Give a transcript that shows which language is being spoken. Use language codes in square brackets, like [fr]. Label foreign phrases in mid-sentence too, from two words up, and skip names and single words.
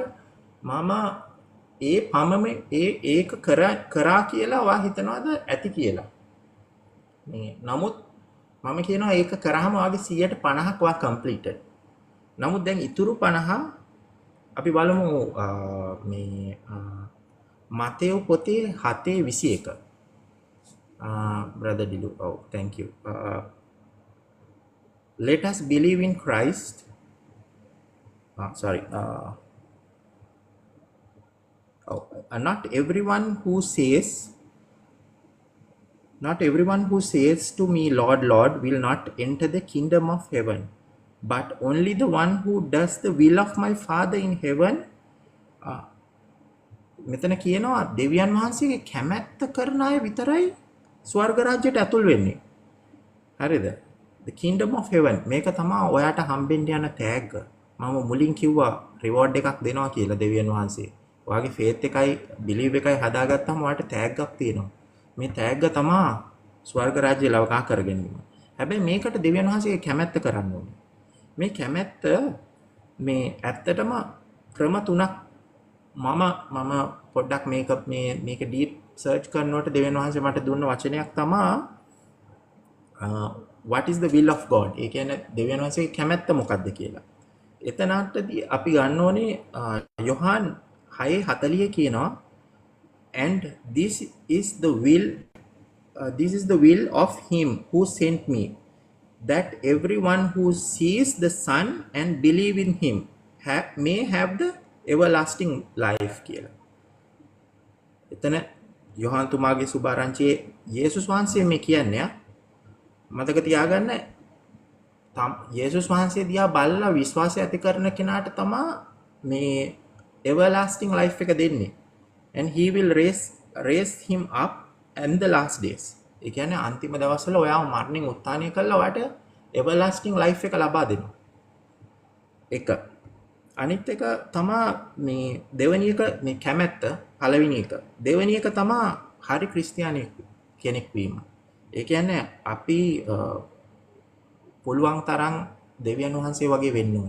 [si] මම ඒක කරා කියලා ඔයා හිතනවාද ඇති කියලා? නමුත් මම කියනවා ඒක කරාම වාගේ 150ක් වා කම්ප්ලීටඩ්. නමුත් දැන් ඉතුරු 50 අපි බලමු මේ මතේයු පොතේ 7:21. [en] Brother Dilu, oh thank you. Let us believe in Christ. Not everyone who says to me, Lord, Lord, will not enter the kingdom of heaven, but only the one who does the will of my Father in heaven. [si] මෙතන කියනවා දෙවියන් වහන්සේගේ කැමැත්ත කරන අය විතරයි ස්වර්ග රාජ්‍යයට ඇතුල් වෙන්නේ. හරිද? [en] The kingdom of heaven [si] මේක තමයි ඔයාට හම්බෙන්න යන තෑග්ග. මම මුලින් කිව්වා රිවෝඩ් එකක් දෙනවා කියලා දෙවියන් වහන්සේ. ඔයාගේ ෆේත් එකයි බිලීව් එකයි හදාගත්තාම ඔයාට තෑග්ගක් තියෙනවා. මේ තෑග්ග තමයි ස්වර්ග රාජ්‍ය ලවකා කරගැනීම. හැබැයි මේකට දෙවියන් වහන්සේගේ කැමැත්ත කරන්න ඕනේ. මේ කැමැත්ත මේ ඇත්තටම ක්‍රම තුනක් මම පොඩ්ඩක් මේක [en] deep search [si] කරනකොට දෙවියන් වහන්සේ මට දුන්න වචනයක් තමයි [en] what is the will of God? [si] ඒ කියන්නේ දෙවියන් වහන්සේගේ කැමැත්ත මොකක්ද කියලා. එතනටදී අපි ගන්න ඕනේ යොහාන් 6:40 කියනවා [en] and this is the will of him who sent me, that everyone who sees the Son and believe in him may have the everlasting life [si] කියලා. එතන යොහාන් තුමාගේ සුභාරංචියේ යේසුස් වහන්සේ මේ කියන්නේ මතක තියාගන්න යේසුස් වහන්සේ දිහා බලලා විශ්වාසය ඇති කරන කෙනාට තමයි මේ [en] everlasting life [si] එක දෙන්නේ. [en] And he will raise him up in the last days. [si] ඒ කියන්නේ අන්තිම දවස්වල ඔයාව මරණින් උත්ථානය කළා ඔයාට [en] everlasting life [si] එක ලබා දෙනවා. එක. අනිත් එක තමයි මේ දෙවෙනි එක මේ කැමැත්ත පළවෙනි එක. දෙවෙනි එක තමයි හරි ක්‍රිස්තියානි කෙනෙක් වීම. ඒ කියන්නේ අපි පුළුවන් තරම් දෙවියන් වහන්සේ වගේ වෙන්න ඕනේ.